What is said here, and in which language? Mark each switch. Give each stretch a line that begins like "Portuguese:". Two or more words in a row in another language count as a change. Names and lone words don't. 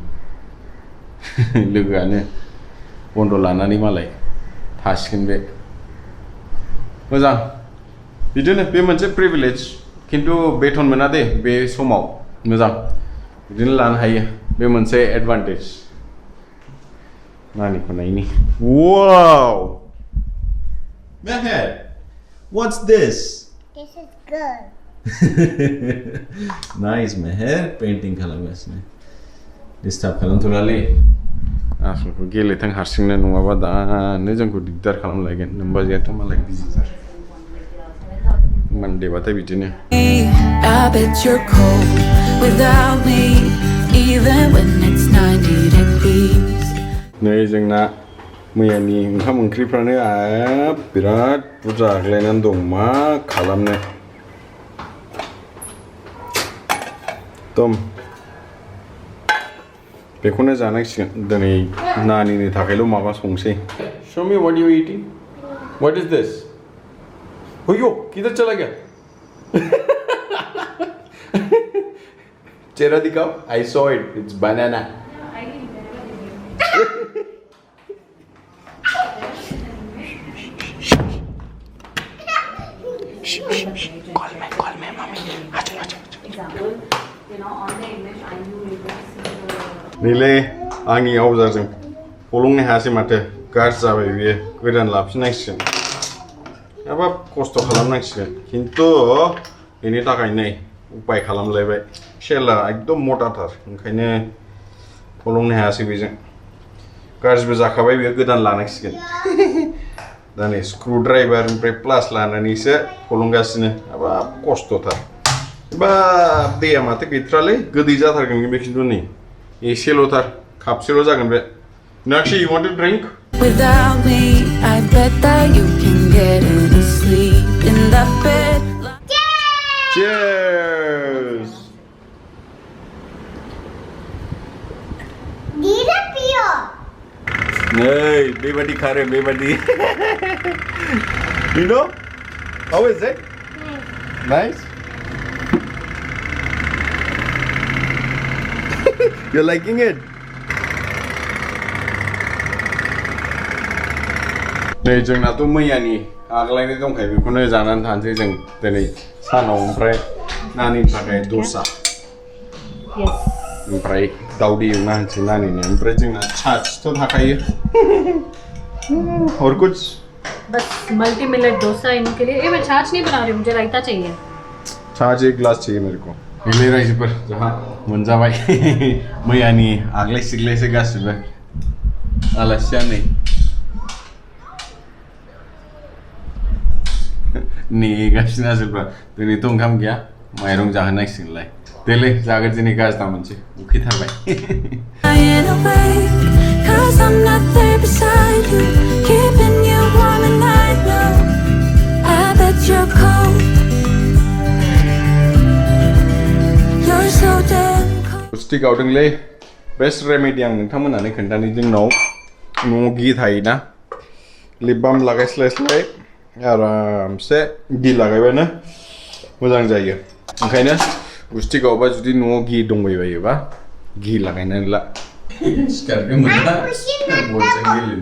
Bodo: लोगोआनो बन्द' लानानै मालाय थासिगोन बे मोजां बिदिनो बे मोनसे प्रिभिलेज खिन्थु बेथन मोना दे बे समाव मोजां बिदिनो लानो हायो बे मोनसे एडभान्टेज नानिखौ नायनि
English: Wow Meher what's this This is good. Nice Meher painting
Bodo: खालामगासिनो डिस्टार्ब खालामथ'लालै आसलखौ गेलेथों हारसिंनो नङाबा दानो जोंखौ दिगदार खालामलायगोन नोमबाजियाथ' मालाय बिजिथार मानदेबाथाय बिदिनो
English: I bet you're cold without me, even when it's 90 degrees.
Bodo: नै जोंना मैयानि ओंखाम ओंख्रिफ्रानो बिराद बुरजा आग्लायनानै दं मा खालामनो दम बेखौनो जानांसिगोन दिनै नानिनि थाखायल' माबा संसै
English: Show me what you eating. What is this?
Hindi: ओयो किधर चला गया चेहरा दिखाओ
English: I saw it. It's banana. Call me, mommy.
Bodo: Nile आंनि आवजाजों फलंनो हायासै माथो गाज्रि जाबाय बियो गोदान लाफिननांसिगोन एबा खस्थ' खालामनांसिगोन खिन्थु बेनि थाखाय नै उपाय खालामलायबाय सेला एकदम मटाथार ओंखायनो फलंनो हायासै बेजों गाज्रिबो जाखाबाय बेयो गोदान लानांसिगोन दा नै
English: screw driver
Bodo: ओमफ्राय प्लास लानानैसो फलंगासिनो एबा खस्थ'थार एबा दैया माथो गैथ्रालै गोदै जाथारगोन बे खिन्थु नै एसेल'थार कापसेल' जागोन बे
English: Nakshi, you want to drink? Without me, I bet that you can get any sleep in that bed. Cheers! Dira piyo.
Hindi: Hey, bebadi kha rahe bebadi.
English: You know? How is it? Nice? You're liking it?
Bodo: नै जोंनाथ' मैयानि आगलायनाय दंखायो बेखौनो जानानै थानोसै जों दिनै सानाव ओमफ्राय नानिनि थाखाय दसा ओमफ्राय दावदै एवना होनोसै नानिनो ओमफ्राय जोंना छाछथ' थाखायो
Hindi: और कुछ बस मल्टी मिलेट डोसा इनके लिए मैं छाछ नहीं बना रही मुझे रायता चाहिए छाछ एक गिलास चाहिए मेरे को मिले
Bodo: रायजोफोर जोंहा मोनजाबाय मैयानि आगलाय सिगलायसो गासिबो आलासिया नै नेगासिनो आसोलफ्रा दिनैथ' ओंखाम गैया माइरं जाहोनांसिगोनलाय देलै जागोन दिनै गाज्रि मोनसे उखैथारबाय
English: Lying awake, 'cause I'm not there beside you, keeping you warm and I know I bet you're cold. You're so damn cold.
Bodo: पुष्टि गावदोंलै
English: best remedy
Bodo: आं नोंथांमोनानो खोन्थानो जोंनाव न'आव घि थायोना
English: lip balm
Bodo: लागायस्लायस्लाय आरामसे घि लागायबानो मोजां जायो ओंखायनो पुष्टि गावबा जुदि न'आव घि दंबायबायोबा घि लागायनानै ला सिखारनो मोना बलजों गेलेनो